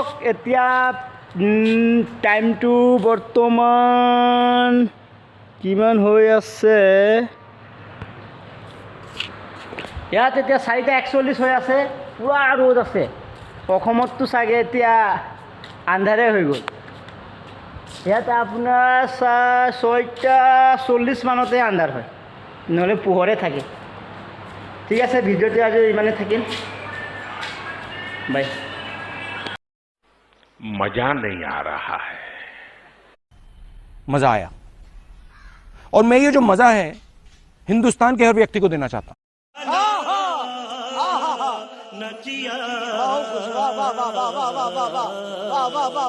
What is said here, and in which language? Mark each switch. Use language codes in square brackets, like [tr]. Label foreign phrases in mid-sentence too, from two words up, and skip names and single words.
[as] এতিয়া টাইমটো বৰ্তমান কিমান হৈ আছে ইয়াত এতিয়া 4:41 হৈ আছে পুৰা ৰ'দ আছে অসমততো চাগে এতিয়া আন্ধাৰে হৈ গ'ল ইয়াত আপোনাৰ 6:40 মানতে আন্ধাৰ হয় নহ'লে পোহৰে থাকে ঠিক আছে ভিডিঅ'টো আজি ইমানে থাকিম বাই [hi] मजा नहीं आ रहा है। मजा आया और मैं ये जो मजा है हिंदुस्तान के हर व्यक्ति को देना चाहता हूं